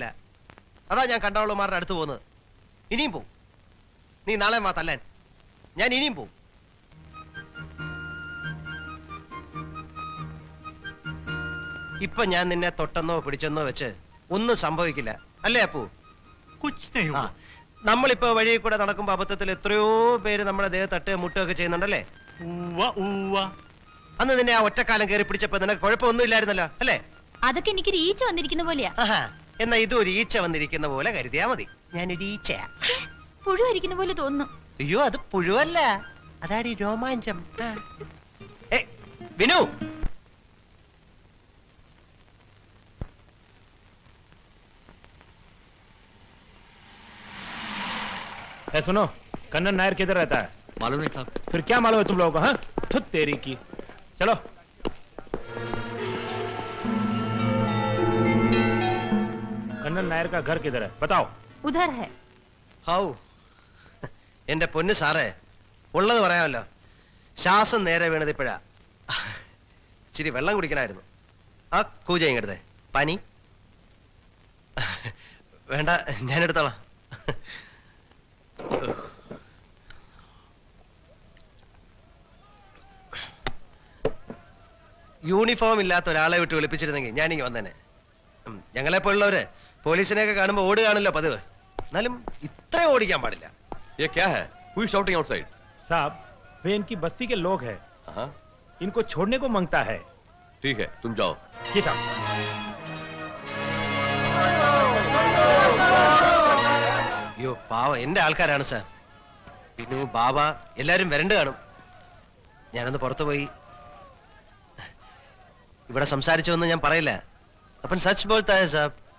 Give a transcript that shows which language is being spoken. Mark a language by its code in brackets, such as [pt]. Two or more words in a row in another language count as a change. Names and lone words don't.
[ml] അതാ ഞാൻ കണ്ടവളുമാരുടെ അടുത്ത് പോകുന്നത്. ഇനിയും പോവും. നീ നാളെ വാ തല്ലാൻ. ഞാൻ ഇനിയും പോവും. ഇപ്പൊ ഞാൻ നിന്നെ തൊട്ടെന്നോ പിടിച്ചെന്നോ വെച്ച് ഒന്നും സംഭവിക്കില്ല, അല്ലേ അപ്പു? [hi] कुछ नहीं हुआ. [ml] നമ്മളിപ്പോ വഴി കൂടെ നടക്കുമ്പോ അബദ്ധത്തിൽ എത്രയോ പേര് നമ്മുടെ ദേഹത്ത് തട്ട് മുട്ടുകയൊക്കെ ചെയ്യുന്നുണ്ടല്ലേ? ഉവ്വ ഉവ്വ. അന്ന് നിന്നെ ആ ഒറ്റക്കാലം കയറി പിടിച്ചപ്പോ നിനക്ക് കുഴപ്പമൊന്നും ഇല്ലായിരുന്നല്ലോ, അല്ലേ? അതൊക്കെ എനിക്കൊരു ഈച്ച വന്നിരിക്കുന്ന പോലെയാ. എന്നാ ഇതും ഒരു ഈച്ച വന്നിരിക്കുന്ന പോലെ കരുതിയാ മതി. ഞാനൊരു ഈച്ചയാ. പുഴുവരിക്കുന്ന പോലെ തോന്നുന്നു. അയ്യോ അത് പുഴുവല്ല, അതാടി രോമാഞ്ചം. വിനു, [hi] सुनो, कन्नन नायर किधर रहता है? मालूम नहीं साहब. फिर क्या मालूम है तुम लोगों को? हाँ, धुत तेरी की. चलो. कन्नन नायर का घर किधर है? बताओ. उधर है. [ml] ഹൗ എന്റെ പൊന്ന് സാറേ, ഉള്ളത് പറയാമല്ലോ. ശ്വാസം നേരെ വീണത് ഇപ്പോഴാ. ഇച്ചിരി വെള്ളം കുടിക്കണമായിരുന്നു. ആ കൂജ ഇങ്ങടുത്തെ പനി വേണ്ട, ഞാൻ എടുത്തോളാം. യൂണിഫോം ഇല്ലാത്ത ഒരാളെ വിട്ട് വിളിപ്പിച്ചിരുന്നെങ്കിൽ ഞാനിങ്ങ് വന്നേനെ. ഞങ്ങളെ പോലുള്ളവര് പോലീസിനെയൊക്കെ കാണുമ്പോ ഓടുകയാണല്ലോ പതിവ്. എന്നാലും ഇത്ര ഓടിക്കാൻ പാടില്ല. [hi] ये क्या है? [en] Who is shouting outside? [hi] साहब, वे इनकी बस्ती के लोग हैं. हाँ, इनको छोड़ने को मांगता है. ठीक है, तुम जाओ. जी साहब. [ml] അയ്യോ പാവ എന്റെ ആൾക്കാരാണ് സാർ. പിന്നെ ബാബ എല്ലാരും വരണ്ട് കാണും. ഞാനൊന്ന് പുറത്തു പോയി ഇവിടെ സംസാരിച്ചൊന്നും ഞാൻ പറയില്ല. [hi] अपन सच बोलता है साहब.